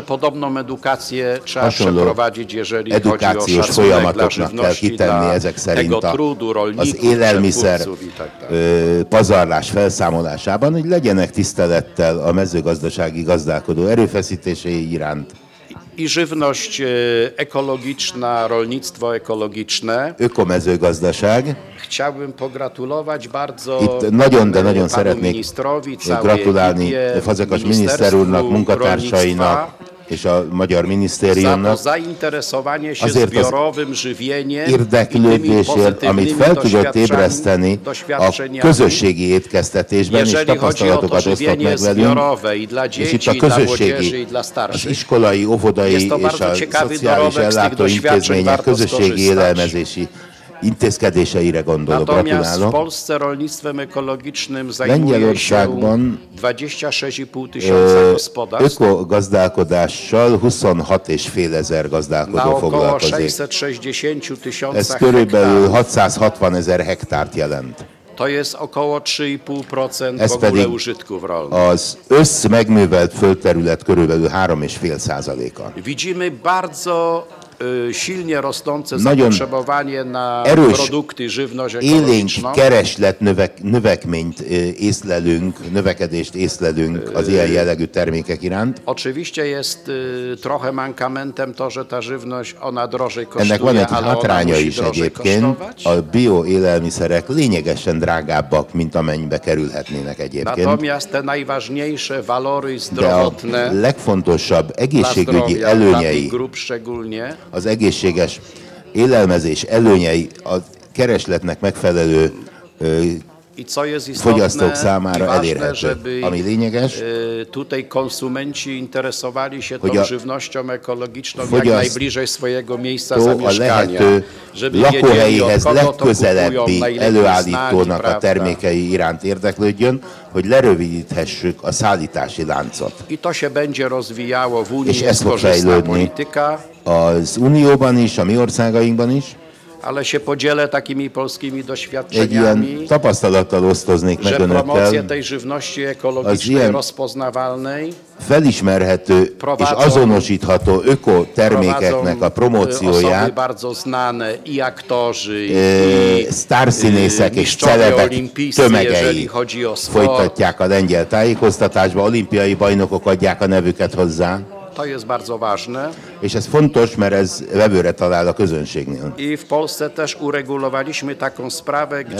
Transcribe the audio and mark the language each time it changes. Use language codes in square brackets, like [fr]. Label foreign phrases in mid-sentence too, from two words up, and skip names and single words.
[hu] Hasonló edukációs folyamatoknak kell kitenni ezek szerint az élelmiszer pazarlás felszámolásában, hogy legyenek tisztelettel a mezőgazdasági gazdálkodó erőfeszítései iránt. [pl] I żywność ekologiczna, rolnictwo ekologiczne. [hu] Ökomezőgazdaság. [pl] Chciałbym pogratulować bardzo [hu] itt nagyon, de nagyon szeretnék gratulálni Fazekas miniszter úrnak, munkatársainak és a magyar minisztériumnak azért az érdeklődésért, amit fel tudott ébreszteni a közösségi étkeztetésben, és tapasztalatokat osztott meg velünk, és itt a közösségi, az iskolai, óvodai és a szociális ellátóintézmények közösségi élelmezési intézkedéseire gondolok, gratulálok. [pl] W Polsce rolnictwem ekologicznym zajmuje się 26,5 tysiąca gospodarstw. [hu] Ökogazdálkodással 26,5 ezer gazdálkodó foglalkozik. [pl] 660 tysiącach [hu] ez körülbelül 660 ezer hektárt jelent. [pl] To jest około 3,5% w ogóle użytków rolnych. [hu] Az megművelt földterület körülbelül 3,5%-a. [pl] Widzimy bardzo silnie rosnące zapotrzebowanie na produkty, żywność ekologiczną. [hu] Kereslet növekményt észlelünk, növekedést észlelünk az ilyen jellegű termékek iránt. [pl] Oczywiście jest trochę mankamentem to, że ta żywność ona drożej kosztuje, ale ona musi drożej kosztować. [hu] A bioélelmiszerek lényegesen drágábbak, mint amennyibe kerülhetnének egyébként. [pl] Natomiast te najważniejsze valory zdrowotne, [hu] a legfontosabb egészségügyi előnyei, az egészséges élelmezés előnyei a keresletnek megfelelő fogyasztók számára elérhető. Ami lényeges, [pl] tutaj konsumenci interesowali się tą żywnością ekologiczną jak najbliżej swojego miejsca zamieszkania, żeby [hu] lakóhelyéhez legközelebbi előállítónak a termékei iránt érdeklődjön, hogy lerövidíthessük a szállítási láncot. [pl] I to się będzie rozwijało w Unii, [hu] és ez fog fejlődni az Unióban is, a mi országainkban is. [pl] Ale się podzielę takimi polskimi doświadczeniami, [hu] tapasztalattal osztoznék meg önökkel, [pl] promocję tej żywności ekologicznej rozpoznawalnej [hu] felismerhető és azonosítható ökotermékeknek a promócióját [pl] bardzo znane i aktorzy, [hu] sztárszínészek és celebek tömegei folytatják a lengyel tájékoztatásba, olimpiai bajnokok adják a nevüket hozzá. [pl] To jest bardzo ważne. [hu] És ez fontos, mert ez vevőre talál a közönségnél. [pl] I w Polsce też uregulowaliśmy taką sprawę, gdzie